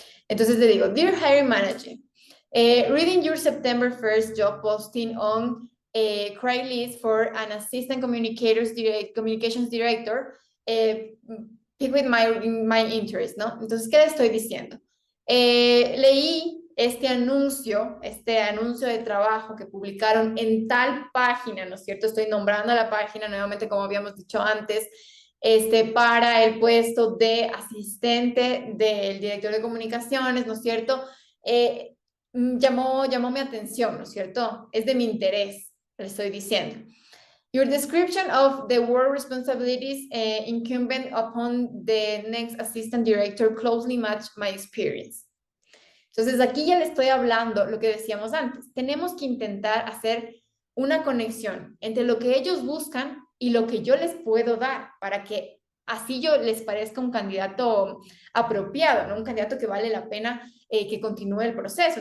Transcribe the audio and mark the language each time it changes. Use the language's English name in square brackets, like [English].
[Spanish] Entonces le digo, [English] Dear Hiring Manager, reading your September 1st job posting on Craigslist for an assistant communications director, pick with my interest, ¿no? [Spanish] Entonces, ¿qué le estoy diciendo? Leí este anuncio de trabajo que publicaron en tal página, ¿no es cierto? Estoy nombrando la página nuevamente, como habíamos dicho antes, para el puesto de asistente del director de comunicaciones, ¿no es cierto? Llamó mi atención, ¿no es cierto? Es de mi interés, le estoy diciendo. [English] Your description of the work responsibilities incumbent upon the next assistant director closely match my experience. [Spanish] Entonces, aquí ya le estoy hablando lo que decíamos antes. Tenemos que intentar hacer una conexión entre lo que ellos buscan y lo que yo les puedo dar para que así yo les parezca un candidato apropiado, ¿no? Un candidato que vale la pena que continúe el proceso.